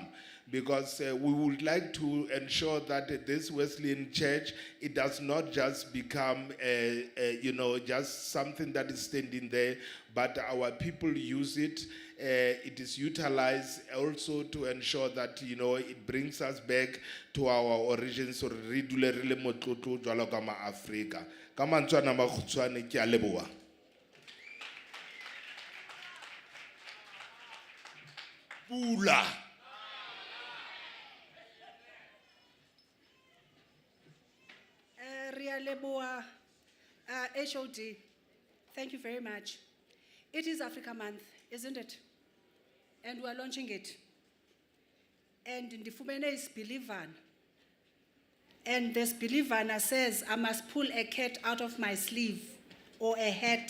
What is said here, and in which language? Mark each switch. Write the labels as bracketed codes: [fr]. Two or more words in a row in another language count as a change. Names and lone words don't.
[en] Because we would like to ensure that this Wesleyan church, it does not just become, just something that is standing there, but our people use it. It is utilized also to ensure that, it brings us back to our origins, or [st] re dule re le motlotlo jwalo ka ma-Afrika. Ka mantswe a makgutshwane, ke a leboha. Pula. Ria Leboa, [en] HOD, thank you very much. It is Africa Month, isn't it? And we are launching it. And Ndifumene is Believana. And this Believana says, I must pull a cat out of my sleeve, or a hat.